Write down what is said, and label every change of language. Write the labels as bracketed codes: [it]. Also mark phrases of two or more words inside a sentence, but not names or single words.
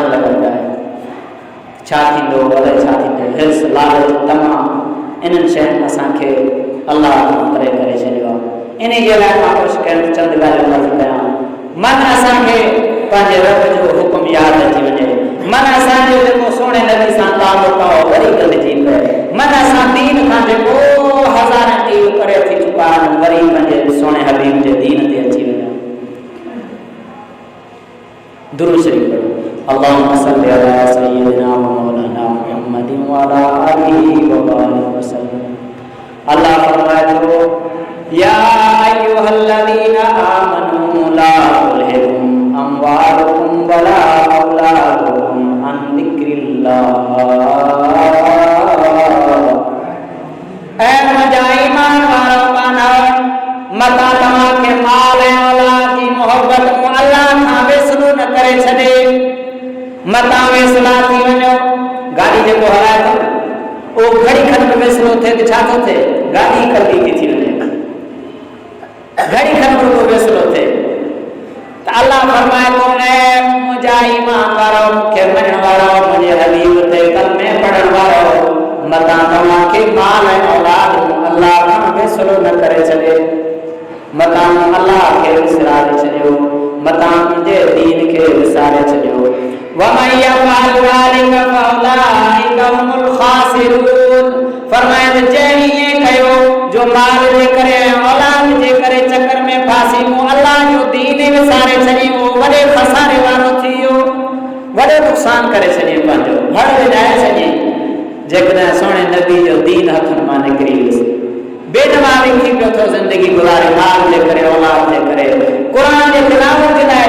[sd] लॻंदा आहियूं छा थींदो भले छा थींदो हिर्स लालच तमामु इन्हनि शयुनि असांखे अल्लाह करे करे छॾियो आहे इन जे लाइ मां कुझु कहिड़ो चंद ॻाल्हियूं अर्ज़ु कयां मन असांखे पंहिंजे रब जो हुकुम यादि अची वञे मन असांजो जेको सोणे नबी सां तालुक़ आहे वरी गॾिजी पए मन असां दीन खां जेको हज़ारनि ॾींहं परे थी चुका आहिनि वरी पंहिंजे सोणे हबीब जे दीन ते अची वञूं दुरूद शरीफ पढ़ो [ar] اللهم صل على سيدنا ومولانا محمد وعلى آله وبارك وسلم [sd] अल्लाह फरमाए तो [ar] يا أيها الذين آمنوا لا تلهكم أموالكم ولا أولادكم عن ذكر الله [sd] ऐ मुंहिंजा ईमान वारो माना मता तव्हांखे माल ऐं औलाद जी मोहब्बत मूं अल्लाह खां वेसलू न करे छॾे मता वेसला थी वञो गाॾी जेको हलाए थो उहो घड़ी खन वेसलो थिए त छा थो थिए गाॾी कल्दी थी वञे घड़ी खन को वेसलो थिए त अल्लाह फरमाए थो ऐ मुंहिंजा ईमान वारो मूंखे मञण वारो मुंहिंजे हबीब ते कलमे पढ़ण वारो मता तव्हांखे माल ऐं औलाद अल्लाह खां वेसलो न करे छॾे मता अल्लाह खे विसारे छॾियो मता मुंहिंजे दीन खे विसारे छॾियो वमन [ar] يفعل ذلك فأولئك هم الخاسرون [sd] फरमाए जहिड़ी ये कयो जो माल जे करे औलाद जे करे चक्कर में फासी मूं अल्लाह जो दीन विसारे छॾी वो वॾे खसारे वारो थी वियो वॾो नुक़सान करे छॾी पंहिंजो हड़ विञाए छॾी जेकॾहिं सोणे नबी जो दीन हथनि मां निकिरी वियुसि बेनवारी थी पियो थो ज़िंदगी गुज़ारे माल जे करे औलाद जे करे क़ुर जे तिलावत जे लाइ